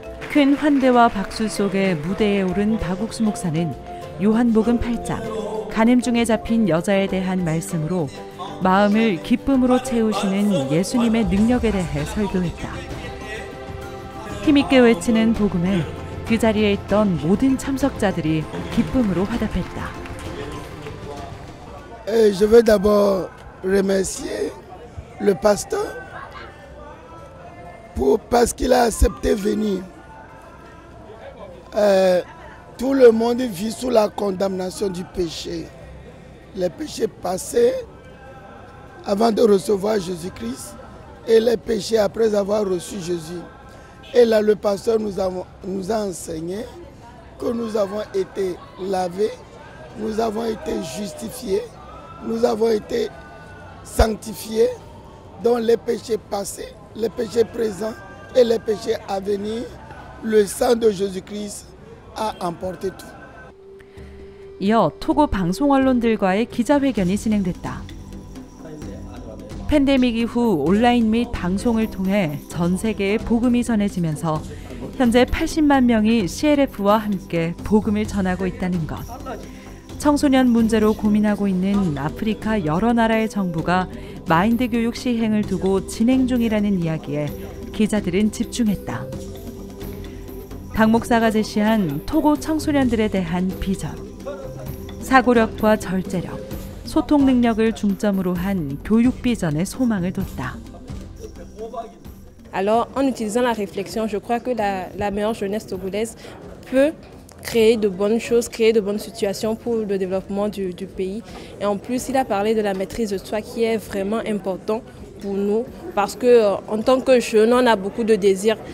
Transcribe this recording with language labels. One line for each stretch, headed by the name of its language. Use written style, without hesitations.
Korean: 큰 환대와 박수 속에 무대에 오른 박옥수 목사는 요한복음 8장 간음 중에 잡힌 여자에 대한 말씀으로 마음을 기쁨으로 채우시는 예수님의 능력에 대해 설교했다. 힘있게 외치는 복음에 그 자리에 있던 모든 참석자들이 기쁨으로 화답했다.
French: Je veux d'abord remercier le pasteur parce qu'il a accepté venir. Tout le monde vit sous la condamnation du péché. Les péchés passés avant de recevoir Jésus-Christ et les péchés après avoir reçu Jésus. Et là, le pasteur nous a enseigné que nous avons été lavés, nous avons été justifiés, nous avons été sanctifiés dans les péchés passés, les péchés présents et les péchés à venir. Le sang de Jésus-Christ a emporté tout.
Korean: 이어 토고 방송 언론들과의 기자회견이 진행됐다. 팬데믹 이후 온라인 및 방송을 통해 전 세계에 복음이 전해지면서 현재 80만 명이 CLF와 함께 복음을 전하고 있다는 것. 청소년 문제로 고민하고 있는 아프리카 여러 나라의 정부가 마인드 교육 시행을 두고 진행 중이라는 이야기에 기자들은 집중했다. 박 목사가 제시한 토고 청소년들에 대한 비전, 사고력과 절제력, 소통 능력을 중점으로 한 교육 비전의 소망을 뒀다.
French: Alors, en utilisant la réflexion, je crois que la meilleure jeunesse togolaise peut créer de bonnes choses, créer de bonnes situations pour le développement du pays. Et en plus, il a parlé de la maîtrise de soi qui est vraiment important pour nous parce qu'en tant que jeunes, on a beaucoup de désirs.